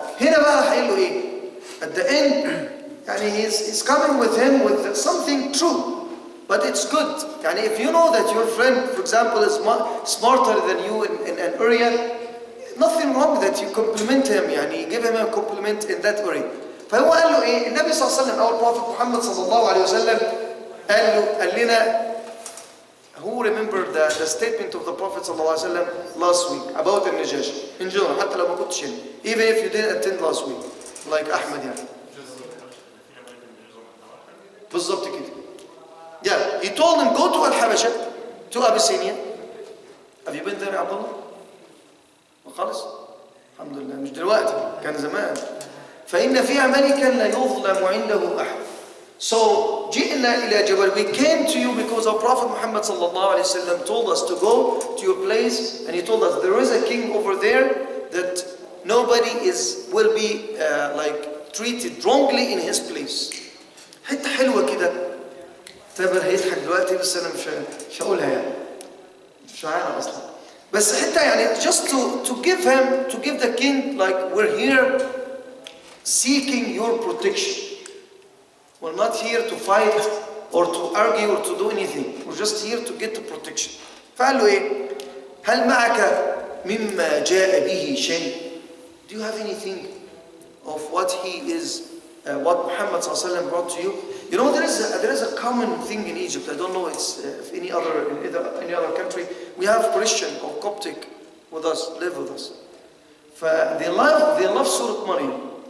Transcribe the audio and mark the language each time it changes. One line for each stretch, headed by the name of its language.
Arabic: هنا بقى هيقول له إيه؟
English: At the end, يعني he's coming with him with something true, but it's good. يعني if you know that your friend, for example, is smarter than you in an area, nothing wrong that you compliment him. يعني give him a compliment in that area.
Arabic: فهو قال له إيه؟ النبي صلى الله عليه وسلم أو البروفيت محمد صلى الله عليه وسلم قال لنا.
English: Who remembered the statement of the Prophet صلى الله عليه وسلم last week about the Najashi in general,
Arabic: حتى لو ما كنتش هنا,
English: even if you didn't attend last week, like Ahmed يعني.
Arabic: بالضبط كده.
English: Yeah, he told him go to Habasha, to Abyssinia. Have you been there
Arabic: يا عبد الله؟ خالص؟ الحمد لله مش دلوقتي, كان زمان. فإن فيها ملكا لا يظلم عنده أحد. So جئنا إلى جبل.
English: We came to you because our Prophet Muhammad sallallahu alaihi wasallam told us to go to your place, and he told us there is a king over there that nobody will be like treated wrongly in his place.
Arabic: حتة حلوة كده. تامر هيضحك دلوقتي بس أنا مش هقولها يعني. مش عارف أصلا. بس حتة
English: يعني just to give the king like we're here seeking your protection. We're not here to fight or to argue or to do anything. We're just here to get the protection.
Arabic: فقال له إيه؟ هل معك مما جاء به شيء?
English: Do you have anything of what he is, what Muhammad ﷺ brought to you? You know, there is a common thing in Egypt. I don't know if any other country. We have Christian or Coptic with us, live with us. They love Surah Maryam.